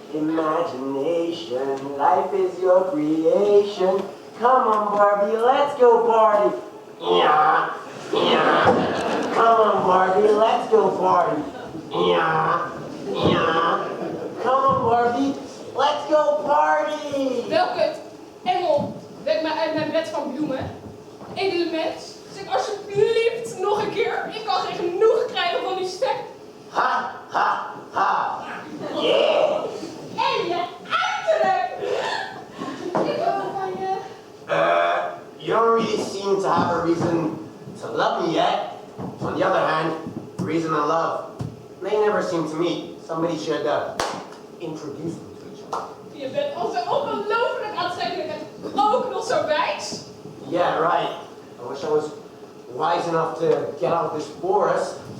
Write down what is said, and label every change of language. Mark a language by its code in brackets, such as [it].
[en] imagination. Life is your creation. Come on, Barbie, let's go party. Yeah, yeah. Come on, Barbie, let's go party. Yeah, yeah. Come on, Barbie, let's go party. [nl] Wel kut. Engel, wek mij uit mijn bed van bloemen. Edele mens, zeg alsjeblieft nog een keer. Ik kan geen genoeg krijgen van die stek. Ha, ha, ha. Yeah. En je uiterlijk. Ik hou van je. [en] You don't really seem to have a reason to love me yet. On the other hand, the reason I love, they never seem to meet. Somebody should introduce them to each other. [nl] Je bent al zo ongelooflijk aantrekkelijk en ook nog zo wijs. [en] Yeah, right. I wish I was wise enough to get out of this forest.